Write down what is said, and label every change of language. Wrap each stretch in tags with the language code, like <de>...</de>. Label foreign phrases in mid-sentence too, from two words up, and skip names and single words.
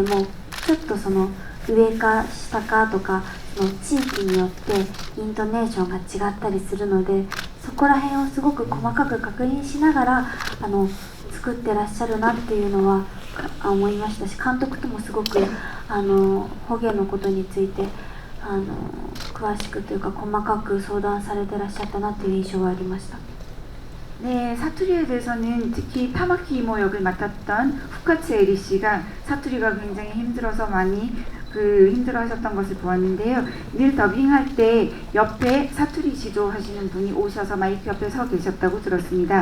<ja>もちょっとその上か下かとかその地域によってイントネーションが違ったりするので、そこら辺をすごく細かく確認しながら作ってらっしゃるなっていうのは思いましたし、監督ともすごく方言のことについて詳しくというか細かく相談されてらっしゃったなっていう印象はありました。</ja> <ko>네, 사투리에 대해서는 특히 타마키 이모 역을 맡았던 후카츠 에리 씨가 사투리가 굉장히 힘들어서 많이 힘들어하셨던 것을 보았는데요. 늘 더빙할 때 옆에 사투리 지도하시는 분이 오셔서 마이크 옆에 서 계셨다고 들었습니다.</ko>